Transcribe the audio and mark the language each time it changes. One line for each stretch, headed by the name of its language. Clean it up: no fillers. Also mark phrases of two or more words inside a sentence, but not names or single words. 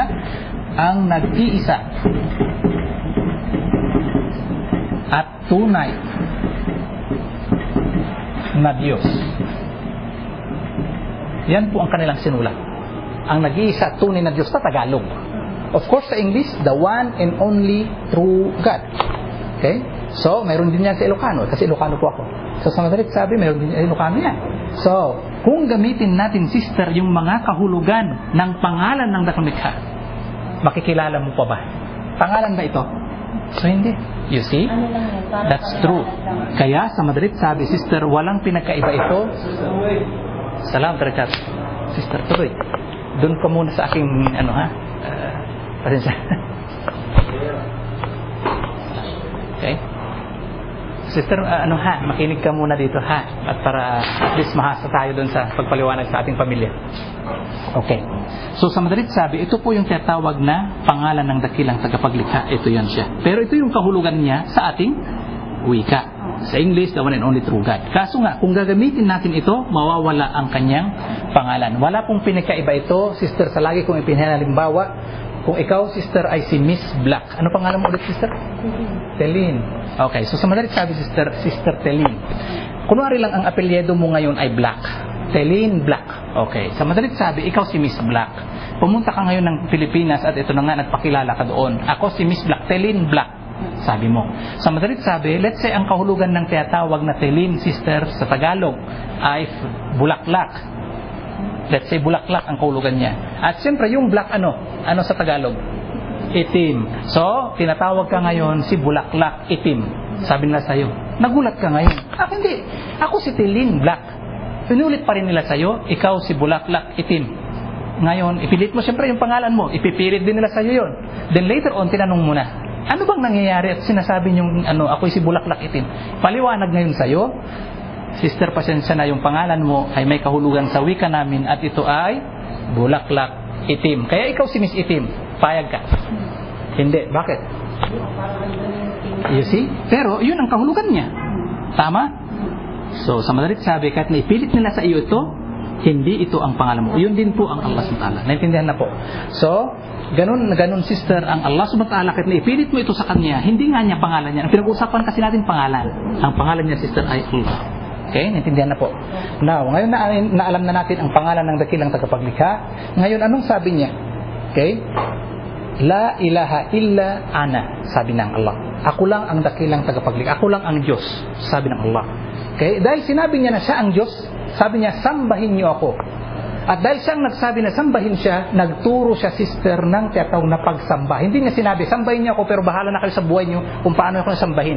Filipino: Ang nag-iisa at tunay na Diyos. Yan po ang kanilang sinulat. Ang nag-iisa at tunay na Diyos sa Tagalog.
English: Of course, sa English, the one and only true God.
Filipino: Okay? So, mayroon din yan sa Ilocano, kasi Ilocano po ako. So, sa madalit sabi, mayroon din Ilocano yan. So, kung gamitin natin, Sister, yung mga kahulugan ng pangalan ng dakilang likha, makikilala mo pa ba? Pangalan ba ito? So, hindi.
English: You see? That's true.
Filipino: Kaya, sa madalit sabi, Sister, walang pinagkaiba ito. Salam, Tarakat. Sister, tuloy. Doon ka muna sa aking, okay? Sister, makinig ka muna dito, ha? At para at least mahasa tayo doon sa pagpaliwanag sa ating pamilya. Okay. So, sa madalit sabi, ito po yung tinatawag na pangalan ng dakilang tagapaglikha. Ito yan siya. Pero ito yung kahulugan niya sa ating wika.
English: Sa English, the one and only true God.
Filipino: Kaso nga, kung gagamitin natin ito, mawawala ang kanyang pangalan. Wala pong pinakaiba ito, Sister, sa lagi kong ipinhalimbawa. Kung ikaw, Sister, ay si Miss Black. Ano pangalan mo ulit, Sister? Telin. Okay, so sa madalit sabi, Sister Telin. Kunwari lang ang apelyedo mo ngayon ay Black. Telin Black. Okay, sa madalit sabi, ikaw si Miss Black. Pumunta ka ngayon ng Pilipinas at ito na nga, nagpakilala ka doon. Ako si Miss Black, Telin Black, sabi mo. Sa madalit sabi,
English: let's say
Filipino: ang kahulugan ng tinatawag na Telin, Sister, sa Tagalog ay Bulaklak. Let's say bulaklak ang kahulugan niya. At siyempre yung black ano sa Tagalog? Itim. So, tinatawag ka ngayon si bulaklak itim. Sabi nila sa'yo, nagulat ka ngayon. Hindi. Ako si Telin Black. Pinulit pa rin nila sa'yo, ikaw si bulaklak itim. Ngayon, ipilit mo siyempre yung pangalan mo. Ipipilit din nila sa'yo yon.
English: Then later on,
Filipino: tinanong mo na, ano bang nangyayari at sinasabi niyong ako'y si bulaklak itim? Paliwanag ngayon sa'yo, Sister, pasensya na, yung pangalan mo ay may kahulugan sa wika namin at ito ay bulaklak, itim. Kaya ikaw si Miss Itim, payag ka? Hindi. Bakit?
English: You see?
Filipino: Pero yun ang kahulugan niya. Tama? So sa madalit sabi, kahit naipilit nila sa iyo ito, hindi ito ang pangalan mo. Yun din po ang Allah
Arabic: سبحانه وتعالى.
Filipino: Naintindihan na po. So, ganun sister, ang Allah
Arabic: سبحانه وتعالى,
Filipino: kahit naipilit mo ito sa kanya, hindi nga niya pangalan niya. Ang pinag-uusapan kasi natin pangalan. Ang pangalan niya, sister, ay Allah. Okay? Naintindihan na po. Now, ngayon na alam na natin ang pangalan ng dakilang tagapaglikha. Ngayon, anong sabi niya?
Arabic: Okay? لا إله إلا أنا,
Filipino: sabi ng Allah. Ako lang ang dakilang tagapaglikha. Ako lang ang Diyos, sabi ng Allah. Okay? Dahil sinabi niya na siya ang Diyos, sabi niya, sambahin niyo ako. At dahil siyang nagsabi na sambahin siya, nagturo siya, sister, ng tinatawag na pagsamba. Hindi niya sinabi, sambahin niyo ako, pero bahala na kayo sa buhay niyo kung paano ako nasambahin.